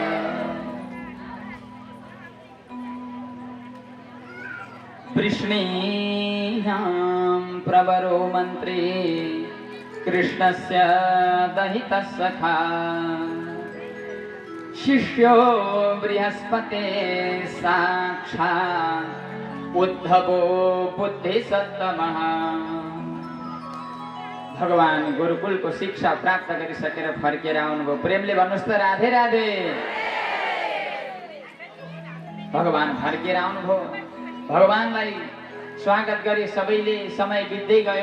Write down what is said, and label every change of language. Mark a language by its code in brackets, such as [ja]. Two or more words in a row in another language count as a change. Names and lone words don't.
[sa] वृष्णीयां प्रवरो मन्त्री कृष्णस्य दहितः सखा शिष्यो बृहस्पते साक्षात् उद्धवो बुद्धिसत्तमः। [ne] भगवान गुरुकुल को शिक्षा प्राप्त गरिसकेर फर्केर आउनुभयो। प्रेमले भन्नुस् त राधे राधे। भगवान फर्केर आउनुभयो। भगवानलाई स्वागत गरे सबैले। समय बित्दै गयो।